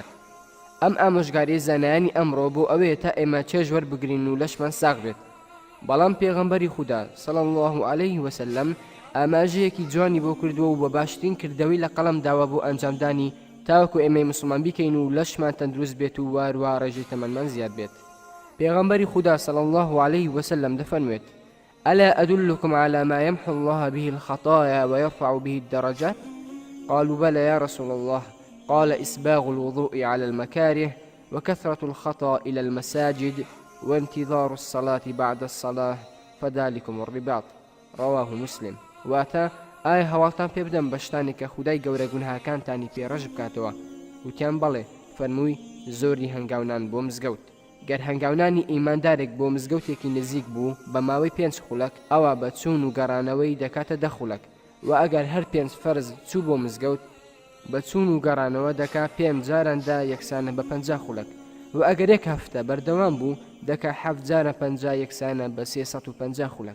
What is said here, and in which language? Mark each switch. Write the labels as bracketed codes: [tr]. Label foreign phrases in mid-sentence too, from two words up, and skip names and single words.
[ckb] ئەم ئامۆژگاری زانایانی ئەمڕۆ بۆ ئەوەیە تا ئێمە چێژ وەربگرین و لەشمان ساغ بێت. بەڵام پێغەمبەری خوددا [ar] صلی الله عليه وسلم [ckb] ئاماژەیەکی جوانی بۆ کردووە و بە باشترین کردەوەی لە قەڵەم داوە بۆ ئەنجامدانی تاوەکو ئێمەی مسلمان بیکەین و لەشمان تەندروست بێت و وارووا ڕێژەی تەمەنمان زیاد بێت. پێغەمبەری خوددا [ar] صلی الله عليه وسلم دەفەرموێت: ألا أدلكم على ما يمحو الله به الخطايا ويرفع به الدرجات؟ قالوا بلى يا رسول الله. قال: إسباغ الوضوء على المكاره، وكثرة الخطأ إلى المساجد، وانتظار الصلاة بعد الصلاة، فذلكم الرباط. رواه مسلم. [ckb] واتا ئایا هەواڵتان پێ بدەم بە شتانێک کە خودای گەورە گوناهاکانتانی پێڕەش بکاتەوە؟ وتیان بەڵێ. فەرمووی: زۆری هەنگاونان بۆ مزگەوت. گەر هەنگاونانی ئیماندارێک بۆ مزگەوتێکی نزیک بوو بە ماوەی 5 خولەک، ئەوە بە چوون و گەڕانەوەی دەکاتە 10 خولەک، و ئەگەر هەر 5 فەرز چوو بۆ مزگەوت بە چوون و گەڕانەوە دەکا 5 جاراندا یەکسانە بە 50 خولەک، و ئەگەر 1 هەفتە بەردەوام بوو دەکا 7 جارە 50 یەکسانە بە 350 خولەک.